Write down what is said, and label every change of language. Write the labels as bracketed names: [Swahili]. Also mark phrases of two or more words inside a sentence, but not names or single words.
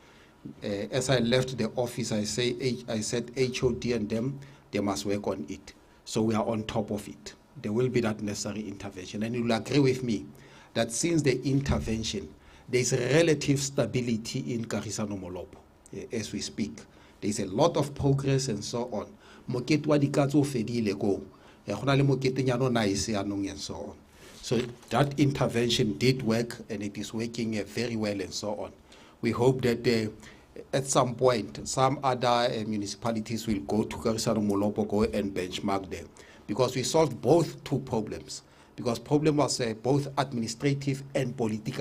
[English] As I left the office, I said HOD and them, they must work on it. So we are on top of it. There will be that necessary intervention. And you will agree with me that since the intervention, there is a relative stability in Karisano Molopo as we speak. There is a lot of progress and so on. [Tswana] Mokete wa dikatso fedile go. Go na le mokete nyano nice anong [English] and so on. So that intervention did work, and it is working very well and so on. We hope that at some point, some other municipalities will go to Karisano Molopo, go and benchmark there. Because we solved both two problems. Because problem was both administrative and political.